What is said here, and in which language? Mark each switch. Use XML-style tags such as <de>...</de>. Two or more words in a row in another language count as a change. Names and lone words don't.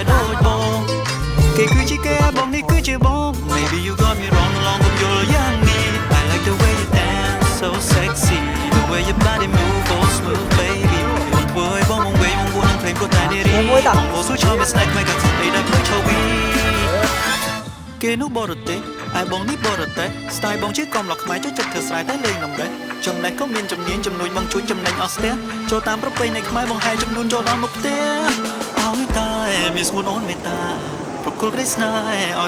<km>ដូចបងគេគឺជាគេបងនេះគឺជាបង</km> <en>Maybe you got me wrong</en> <km>ឡងកុំយល់យ៉ាងនេះ</km> <en>I like the way you dance so sexy the way your body move so smooth baby</en> <km>អូនធ្វើឲ្យបងវងវែងវងនឹងភ្លេងព្រោះតែនារីអូស៊ូឈរមិនស្នេហ៍មិនកាត់ស្អីដែលភ្លេច ឈវីគេនោះបរទេសឯបងនេះបរទេស style បងជាកំឡោះខ្មែរចូលចិត្តធ្វើស្រែតែលេងនំដែរចំណេះក៏មានជំនាញជំនួយបងជួយចំណេញអស់ស្ទះចូលតាមប្រពៃណីខ្មែរបងហែចំនួនចូលដល់មុខផ្ទះអោយតែមានស្មួនអូនមេត្តាប្រគល់ក្តីស្នេហ៍ឲ្យ</km>